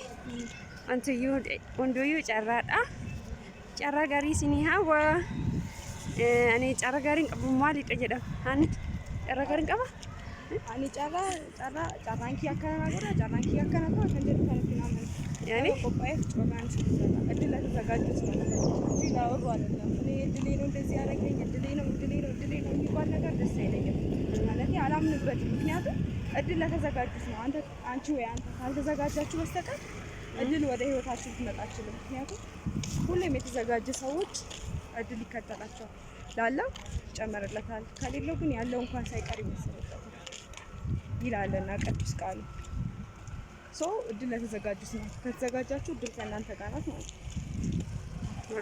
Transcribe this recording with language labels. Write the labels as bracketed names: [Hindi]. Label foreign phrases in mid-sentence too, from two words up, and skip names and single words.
[Oromo] Wanti hunduyyuu carraadha. Carraa gaarii isinii hawwa. Ani carraa gaariin qabu maalidha jedhama? Ani carraa gaariin qaba? Ani carraan kiyya akkana godha, carraan kiyya akkana godha kan jedhu kan ittiin amanu. Yaani? Qophaa'eef carraan si jira. [Amharic] Eddila ተዘጋጁት ነው እንጂ ላወሩ አይደለም። እኔ እድሌ ነው እንደዚህ ያደረገኝ እድሌ ነው የሚባል ነገር ደስ አይለኝም። ማለት አላምንበትም። ምክንያቱም እድል ለተዘጋጁት ነው። አንቺ ወይ አንተ ካልተዘጋጃችሁ በስተቀር እድል ወደ ህይወታችሁ ልትመጣ አትችልም። ምክንያቱም ሁሌም የተዘጋጀ ሰዎች እድል ይከተላቸዋል። ላለው ይጨመርለታል፣ ከሌለው ግን ያለው እንኳን ሳይቀር ይመስልበታል ይላልና ቅዱስ ቃሉ። እድል ለተዘጋጁት ነው። ከተዘጋጃችሁ እድል ከእናንተ ጋር ናት ማለት ነው።